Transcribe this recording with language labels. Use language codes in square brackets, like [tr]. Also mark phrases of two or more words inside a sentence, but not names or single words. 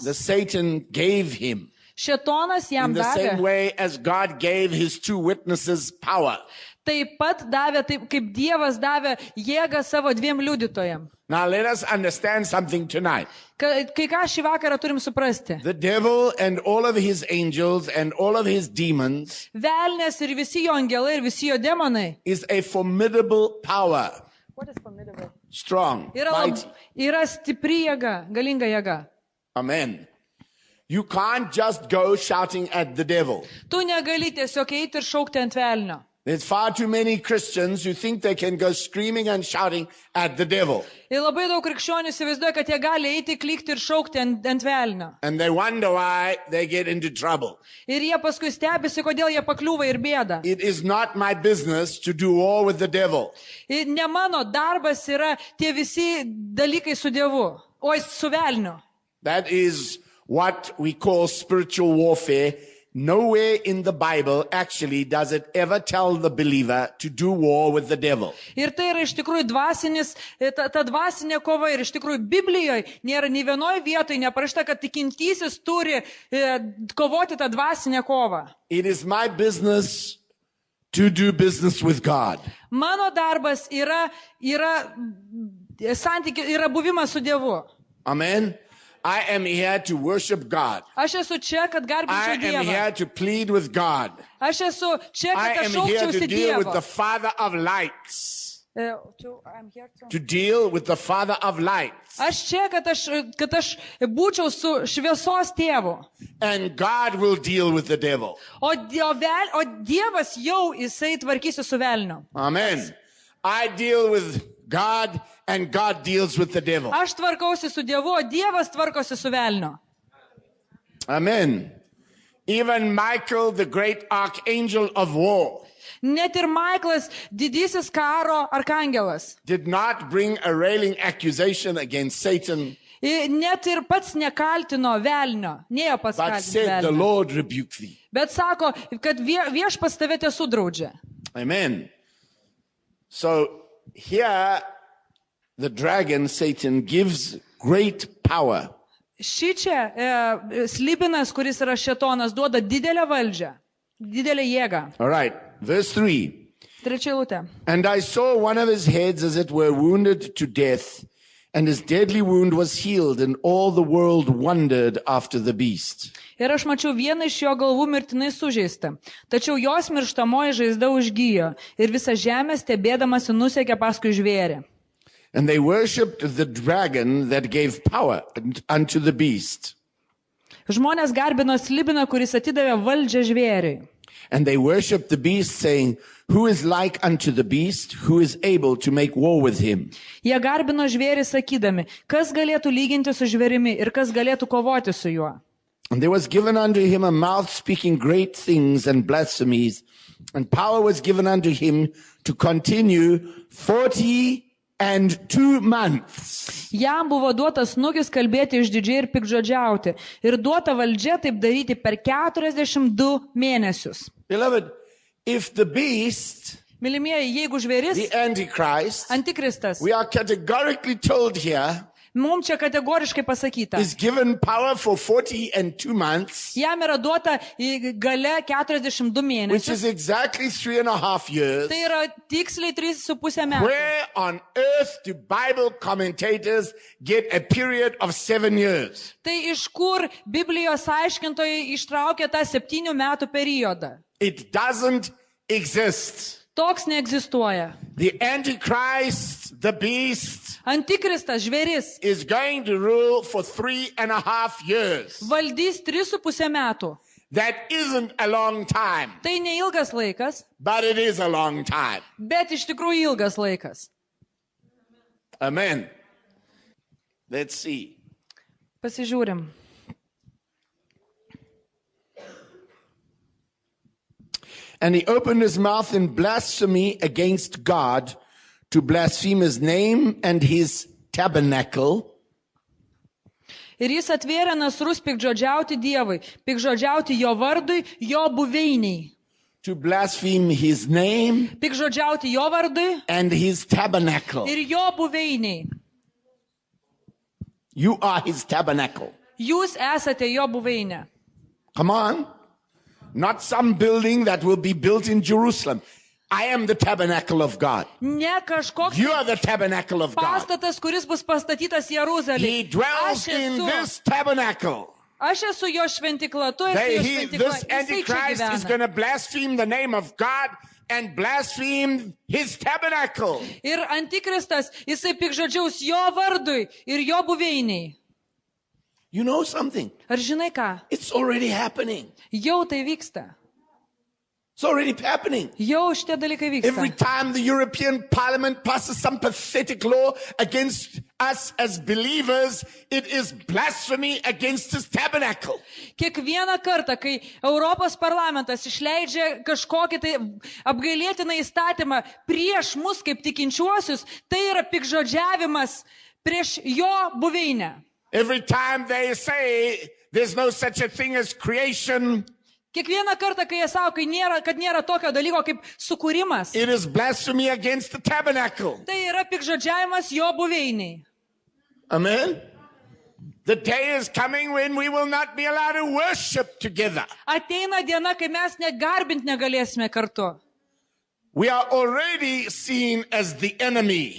[en] The Satan gave him. [lt] Šėtonas jam [en] In the same [lt] davė. [en] way as God gave his 2 witnesses power. [lt] Taip pat davė, taip kaip Dievas davė jėgą savo 2 liudytojams. [en] Now let us understand something tonight. [lt] Kai ką šį vakarą turim suprasti. [en] The devil and all of his angels and all of his demons [lt] Velnės ir visi jo angelai ir visi jo demonai. [en] is a formidable power. What is formidable? Strong, mighty. [lt] Yra stipri jėga, galinga jėga. [en] Amen. You can't just go shouting at the devil. [lt] Tu negali tiesiog eiti ir šaukti ant velnio. [en] There's far too many Christians who think they can go screaming and shouting at the devil. [lt] Ir labai daug krikščionių įsivaizduoja, kad jie gali eiti, klykti ir šaukti ant velnio. [en] And they wonder why they get into trouble. [lt] Ir jie paskui stebisi, kodėl jie pakliūva ir bėda. [en] It is not my business to do war with the devil. [lt] Ir ne mano darbas yra tie visi dalykai su Dievu, o su velniu. [en] That is what we call spiritual warfare. Nowhere in the Bible actually does it ever tell the believer to do war with the devil. [lt] Ir tai yra iš tikrųjų ta dvasinė kova ir iš tikrųjų Biblijoje nėra nei vienoje vietoje neparašyta, kad tikintysis turi kovoti tą dvasinę kovą. [en] It is my business to do business with God. [lt] Mano darbas yra buvimas su Dievu. [en] Amen. I am here to worship God. [lt] Aš esu čia, kad [en] I [lt] garbinčiau [en] am [lt] Dievą. [en] here to plead with God. [lt] Aš esu čia, [en] I [lt] kad [en] am [lt] aš [en] here to [lt] šaukčiausi [en] deal with the [lt] Dievo. [en] Father of lights. I'm here to- to deal with the Father of lights. [lt] Aš čia, kad aš būčiau su šviesos tėvu. [en] And God will deal with the devil. [lt] O Dievas jau jisai tvarkysi su velniu. [en] Amen. I deal with God and God deals with the devil. [lt] Aš tvarkausi su Dievu, o Dievas tvarkosi su velniu. [en] Amen. Even Michael, the great archangel of war, [lt] Net ir Maiklas, didysis karo arkangelas. [en] did not bring a railing accusation against Satan, [lt] Net ir pats nekaltino velnio. Nėjo pats [en] but [lt] kaltinti [en] said, "The [lt] velnio. [en] Lord rebuke thee." [lt] Bet sako, kad viešpats tave sudraudžia. [en] Amen. So here, the dragon, Satan, gives great power. [lt] Šičia slibinas, kuris yra šėtonas, duoda didelę valdžią, didelę jėgą. [en] All right, verse 3. [lt] Trečia eilutė. [en] And I saw one of his heads as it were wounded to death, and his deadly wound was healed, and all the world wondered after the beast. [lt] Ir aš mačiau vieną iš jo galvų mirtinai sužeistą. Tačiau jos mirštamoji žaizda užgijo ir visa žemė stebėdamasi nusekė paskui žvėrį. [en] And they worshipped the dragon that gave power unto the beast. [lt] Žmonės garbino slibiną, kuris atidavė valdžią žvėriui. [en] And they worshipped the beast, saying, "Who is like unto the beast? Who is able to make war with him?" [lt] Jie garbino žvėrį sakydami, kas galėtų lyginti su žvėrimi ir kas galėtų kovoti su juo. [en] And there was given unto him a mouth speaking great things and blasphemies, and power was given unto him to continue 42 months. [lt] Jam buvo duotas snukis kalbėti išdidžiai ir pikžodžiauti ir duota valdžia taip daryti per 42 mėnesius. [en] Beloved, if the beast, [lt] Mylimieji, jeigu žvėris, [en] the Antichrist, [lt] antikristas, [en] we are categorically told here, [lt] mums čia kategoriškai pasakyta, [en] is given power for 42 months, [lt] jam yra duota gale 42 [en] which is [lt] mėnesius, [en] exactly 3.5 years. [lt] tai yra tiksliai 3,5 metų. [en] Where on earth do Bible commentators get a period of 7 years? [lt] Tai iš kur Biblijos aiškintojai ištraukė tą 7 metų periodą? [en] It doesn't exist. [lt] Toks neegzistuoja. [en] The Antichrist, the beast, [lt] Antikristas žvėris [en] is going to rule for 3.5 years. [lt] valdys 3,5 metų. [en] That isn't a long time, [lt] Tai neilgas laikas, [en] but it is a long time. [lt] bet iš tikrųjų ilgas laikas. [en] Amen. Let's see. [lt] Pasižiūrim. [en] And he opened his mouth in blasphemy against God, to blaspheme his name and his tabernacle. [lt] Ir jis atvėrė nasrus pikžodžiauti Dievui, pikžodžiauti jo vardui, jo buveiniai. [en] To blaspheme his name [lt] Pikžodžiauti jo vardui [en] and his tabernacle. [lt] ir jo buveiniai. [en] You are his tabernacle. [lt] Jūs esate jo buveinė. [en] Come on. Not some building that will be built in Jerusalem. I am the tabernacle of God. [lt] Ne kažkoks [en] You are the tabernacle of God. [lt] pastatas, kuris bus pastatytas [en] He [lt] Jeruzalėje. [en] dwells in this tabernacle. [lt] Aš esu jo šventikla, tu esi jo šventikla. [en] This [lt] Jisai čia [en] Antichrist is [lt] gyvena. [en] going to blaspheme the name of God and blaspheme his tabernacle. [lt] Ir antikristas, jisai pikžodžiaus jo vardui ir jo buveiniai. [en] You know something? [lt] Ar žinai ką? [en] It's already happening. Jau tai vyksta. It's already happening. [lt] Jau šitie dalykai [en] Every [lt] vyksta. [en] time the European Parliament passes some pathetic law against us as believers, it is blasphemy against his tabernacle. [lt] Kiekvieną kartą, kai Europos parlamentas išleidžia kažkokį tai apgailėtiną įstatymą prieš mus kaip tikinčiuosius, tai yra pikžodžiavimas prieš jo buveinę. [en] Every time they say there's no such a thing as creation, [lt] Kiekvieną kartą, kai jie sako, kad nėra tokio dalyko kaip sukūrimas, [en] it is blasphemy against the tabernacle. [lt] tai yra pikžodžiavimas jo buveiniai. [en] Amen. The day is coming when we will not be allowed to worship together. [lt] Ateina diena, kai mes negarbint negalėsime kartu. [en] We are already seen as the enemy.